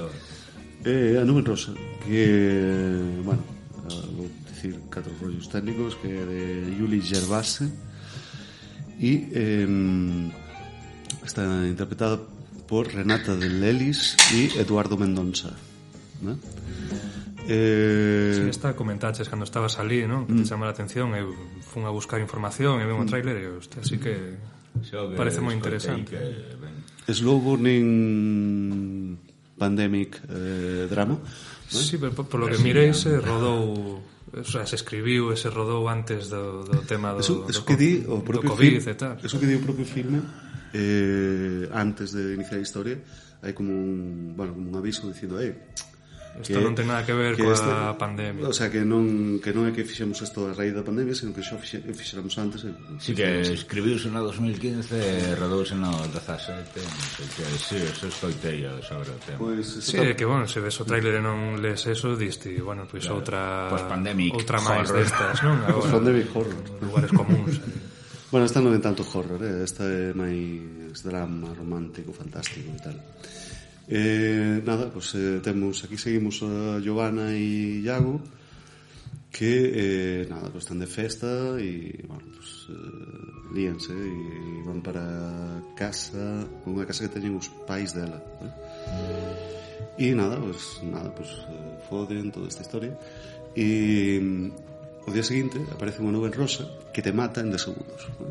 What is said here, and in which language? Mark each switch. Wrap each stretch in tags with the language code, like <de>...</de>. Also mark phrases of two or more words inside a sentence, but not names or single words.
<gl>A Nube Rosa, que, bueno, vou dicir 4 rollos técnicos, que é de Juli Gervase e está interpretada por Renata de Lelis e Eduardo Mendonça, ¿no? Si esta comentaches cando estabas ali, non? Que te chama a atención, eu fun a buscar información e veo un tráiler e hostia, así que parece moi interesante.</gl> <en>Slow burning pandemic drama,</en> <gl>¿no? Sí, pero</gl> <es>por lo que</es> <gl>mirei se rodou,</gl> <es>o sea,</es> <gl>se escribiu e se rodou antes do tema do COVID e tal. Eso que di o propio filme antes de iniciar a historia, hai como un aviso dicindo isto non ten nada que ver coa pandemia.</gl> <es>O sea,</es> <gl>que non é que fixemos isto a raíz da pandemia, sino que xa fixéramos antes. Sí, que escribiuse no 2015 e rodouse no 17. Sí, eso escoitei sobre o tema. Sí, que, bueno, se ves o tráiler e non lees eso, diste, bueno, pois outra máis destas, non?</gl> <en>Post-pandemic horror.</en> <gl>Lugares comuns. Bueno, esta non é tanto horror, esta é máis drama romántico, fantástico e tal. Nada, pues temos aquí seguimos a Giovanna e Iago que nada, pues están de festa e bueno, pues líanse e van para casa, unha casa que teñen os pais dela, e nada, pues foden toda esta historia e o día seguinte aparece unha nube rosa que te mata en 10 segundos, ¿no?</gl>